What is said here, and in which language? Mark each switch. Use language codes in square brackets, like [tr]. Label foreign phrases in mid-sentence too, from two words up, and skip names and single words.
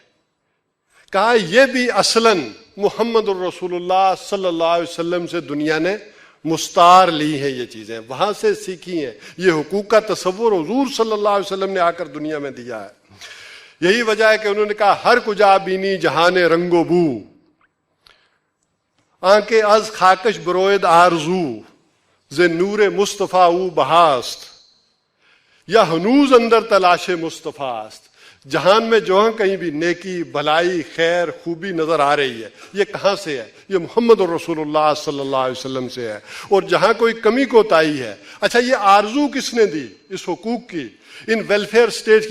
[ur] کہا یہ بھی اصلاً [ar] محمد الرسول اللہ صلی اللہ علیہ وسلم [ur] سے دنیا نے مستعار لی ہیں، یہ چیزیں وہاں سے سیکھی ہیں۔ یہ حقوق کا تصور حضور [ar] صلی اللہ علیہ وسلم [ur] نے آ کر دنیا میں دیا ہے۔ یہی وجہ ہے کہ انہوں نے کہا [fa] ہر کجا بینی جہان رنگ و بو، آنکھ از خاکش بروید آرزو، ز نور مصطفیٰ او بہاست، یا ہنوز اندر تلاش مصطفیٰ است۔ [ur] جہان میں جہاں کہیں بھی نیکی، بھلائی، خیر، خوبی نظر آ رہی ہے، یہ کہاں سے ہے؟ یہ [ar] محمد الرسول اللہ صلی اللہ علیہ وسلم [ur] سے ہے۔ اور جہاں کوئی کمی کوتاہی ہے، اچھا یہ آرزو کس نے دی اس حقوق کی، ان [en] welfare state [ur] کی؟